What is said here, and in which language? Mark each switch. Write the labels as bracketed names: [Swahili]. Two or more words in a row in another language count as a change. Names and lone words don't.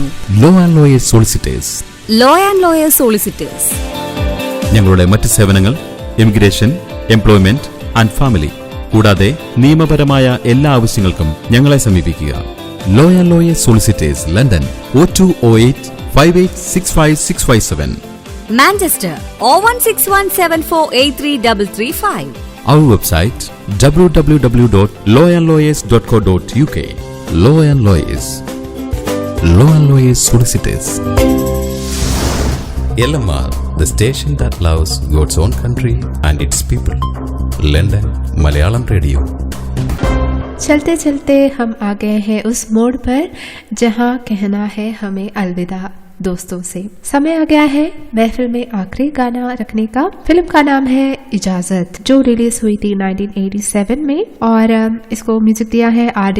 [Malayalam] ലോ ആൻഡ് ലോയേഴ്സ് സോളിസിറ്റേഴ്സ്. ലോ ആൻഡ് ലോയേഴ്സ് സോളിസിറ്റേഴ്സ്. ഞങ്ങളുടെ മറ്റ് സേവനങ്ങൾ ഇമിഗ്രേഷൻ, [English] employment and family [Malayalam] കൂടാതെ നിയമപരമായ എല്ലാ ആവശ്യങ്ങൾക്കും ഞങ്ങളെ സമീപിക്കുക. ലോ ആൻഡ് ലോയേഴ്സ് സോളിസിറ്റേഴ്സ്, ലണ്ടൻ 0208 5865 [English] Manchester 01617483335. Our website www.lawandlawyers.co.uk. Law and Lawyers. Law and Lawyers Solicitors. LMR, the station that loves God's own country and its people. London Malayalam Radio. [Hindi] चलते चलते हम आ गए हैं उस मोड़ पर जहां कहना है हमें अलविदा दोस्तों से। समय आ गया है महफिल में आखिरी गाना रखने का। फिल्म का नाम है इजाजत, जो रिलीज हुई थी 1987 में और इसको म्यूजिक दिया है R.D.